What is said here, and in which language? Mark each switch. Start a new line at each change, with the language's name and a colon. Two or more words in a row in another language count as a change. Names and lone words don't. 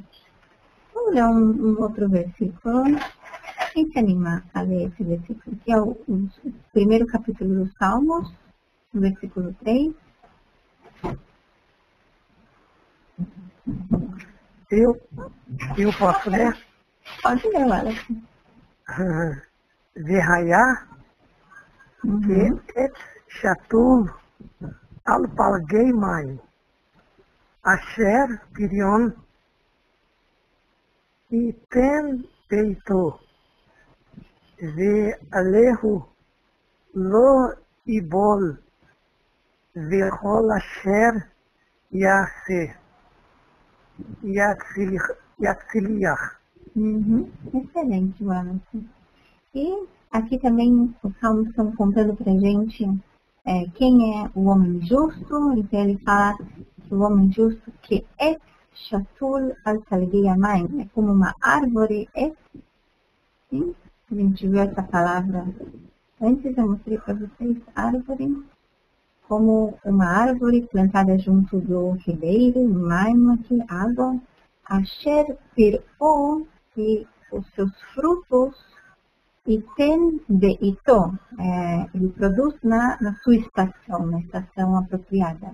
Portuguese: Vamos ler um outro versículo. Quem se anima a ler esse versículo? Que é o primeiro capítulo dos Salmos, versículo 3. Eu posso ler? Pode ler, Wallace.
Hebrew: והיה כעץ שתול על פלגי מים אשר פריו יתן בעתו ועלהו לא יבול וכל אשר יעשה יצליח.
Portuguese: Excelente, Wallace. E aqui também os salmos estão contando pra gente quem é o homem justo. Então ele fala que o homem justo que é
Hebrew: שתול על פלגי המים,
Portuguese: é como uma árvore. Sim? A gente viu essa palavra antes, eu mostrei para vocês árvore como uma árvore plantada junto do ribeiro, maim aqui, água.
Hebrew: אשר פריו,
Portuguese: e os seus frutos, e tem de ito, ele produz na sua estação, na estação apropriada.